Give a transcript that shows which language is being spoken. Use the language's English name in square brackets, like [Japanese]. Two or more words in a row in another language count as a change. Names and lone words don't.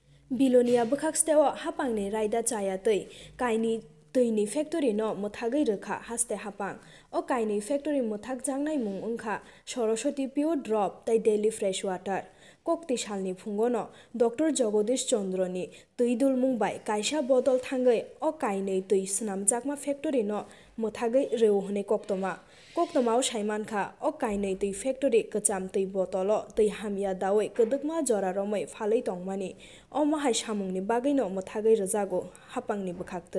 [Kok Borok] Bilonia bukaksteo hapangni raida chaya tei kaini tৈনি factory no muthagai rekha haste hapang o kaini factory muthak jangnai mung ungkha Saraswati pure drop tai [English] daily fresh water [Kok Borok] kokti salni phungono Dr. Jagodish Chandra ni tüidul mungbai kaisa botol thangai o kaini tüi snamjakma factory no muthagai reuhne koktomao saimankha o kaini tüi factory kacham tüi botolo tüi hamya dawai kedukma jora romai phalai tongmani o mahai samungni bagai no muthagai rejago hapangni bukaktei.